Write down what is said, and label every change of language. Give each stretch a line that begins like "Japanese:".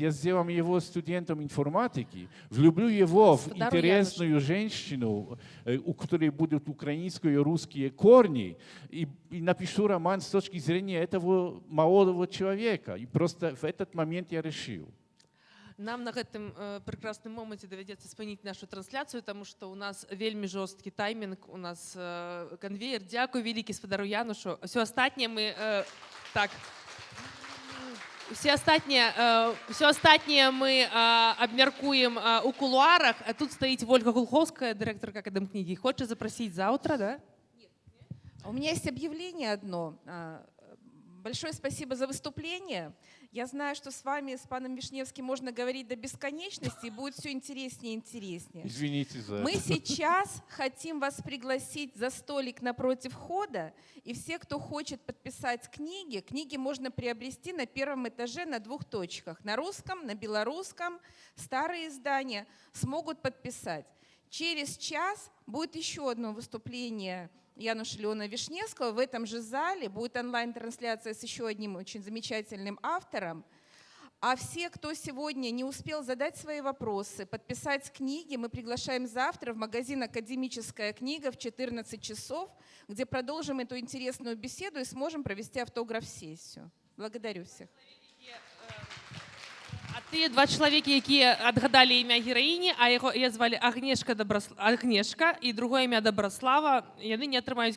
Russian: Я сделал его студентом информатики, влюблю его в интересную женщину, у которой будут украинские и русские корни, и напишу роман с точки зрения этого молодого человека. И просто в этот момент я решил.
Belarusian: Нам на гэтым прекрасным моменце давядзецца спыніць нашу трансляцыю, таму што ў нас вельмі жорсткі таймінг, у нас канвеер. Дзякуй вялікі спадару Янушу. Усё астатняе мы так. Все астатнія мы абмяркуем у кулуарах. А тут стаіць Ольга Глуховская, дырэктарка Акадэмкнігі. Хоча запрасіць заўтра, да?
Russian: У меня есть объявление одно. Большое спасибо за выступление. Я знаю, что с вами, с паном Вишневским, можно говорить до бесконечности, и будет все интереснее и интереснее. Извините за Мы это. сейчас хотим вас пригласить за столик напротив входа, и все, кто хочет подписать книги можно приобрести на первом этаже на 2 точках. На русском, на белорусском, старые издания смогут подписать. Через час будет еще одно выступление Януша Леона Вишневского. В этом же зале будет онлайн-трансляция с еще одним очень замечательным автором. А все, кто сегодня не успел задать свои вопросы, подписать книги, мы приглашаем завтра в магазин «Академическая книга» в 14 часов, где продолжим эту интересную беседу и сможем провести автограф-сессию. Благодарю всех.
Belarusian: А тыя 2 чалавекі, якія адгадалі імя гераіні, а яе звалі Агнешка і другое імя Дабраслава, яны не атрымаюць